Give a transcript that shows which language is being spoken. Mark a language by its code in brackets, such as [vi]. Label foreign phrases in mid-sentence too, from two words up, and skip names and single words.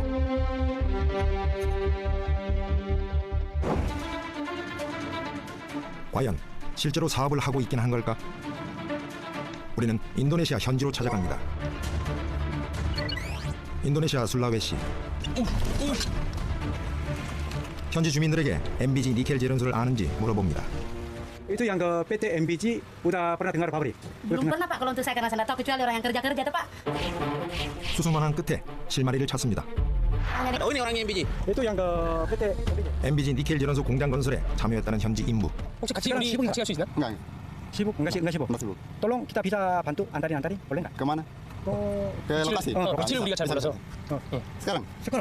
[ko] 과연 실제로 사업을 하고 있긴 한 걸까? 우리는 인도네시아 현지로 찾아갑니다. 인도네시아 술라웨시. 현지 주민들에게 MBG 니켈 재련소를 아는지 물어봅니다. [id] Itu yang ke PT MBG udah pernah dengar pabrik? Belum pernah Pak kalau untuk saya karena saya nggak tahu kecuali orang yang kerja tuh Pak. [ko] 수소만한 끝에 실마리를 찾습니다. [id] Oh ini orangnya MBG? Itu yang ke PT [ko] MBG 니켈 재련소 공장 건설에 참여했다는 현지 인부. 혹시 같이 갈 수 있나? [id] Enggak. Sibuk? Enggak sibuk? Sibuk. Tolong kita bisa bantu antarin boleh nggak? Kemana? Ke lokasi. Kecil udah cari sana. Sekarang? Sekarang?